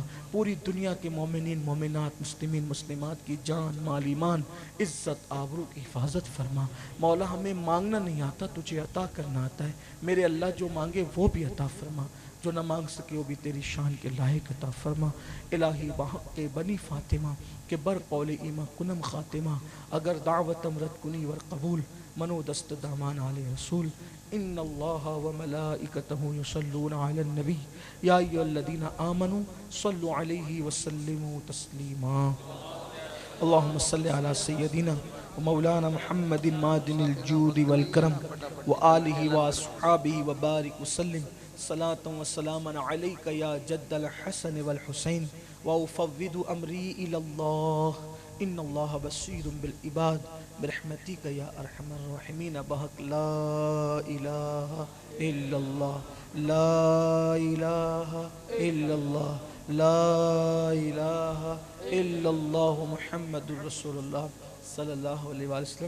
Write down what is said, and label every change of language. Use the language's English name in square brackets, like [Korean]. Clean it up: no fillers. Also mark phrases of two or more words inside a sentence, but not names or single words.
[Urdu] پوری دنیا کے مومنین مومنات مسلمین مسلمات کی جان مال ایمان عزت آبرو کی حفاظت فرما۔ مولا ہم ہمیں مانگنا نہیں آتا، تجھے عطا کرنا آتا ہے. میرے اللہ جو مانگے وہ بھی عطا فرما، جو نہ مانگ سکے وہ بھی تیری شان کے لائق عطا فرما. [Persian] الہی بحق بنی فاطمہ کہ بر قول ایمہ کنم خاتمہ، اگر دعوتم رد کنی ور قبول منو دست دامان علی رسول. [Arabic] ان اللہ و ملائکتہ یصلون علی النبی یا ایھا الذین آمنوا صلوا علیہ وسلموا تسلیما. اللہم صلی علی سیدنا ومولانا محمد معدن الجود والکرم وآلہ واصحابہ وبارک وسلم صلاة وسلاما علیک یا جد الحسن والحسین وافوض امری الی اللہ ان اللہ بصیر بالعباد برحمتک یا ارحم الراحمین. بحق لا الہ الا اللہ لا الہ الا اللہ لا الہ الا اللہ محمد الرسول اللہ صلی اللہ علیہ وآلہ وسلم.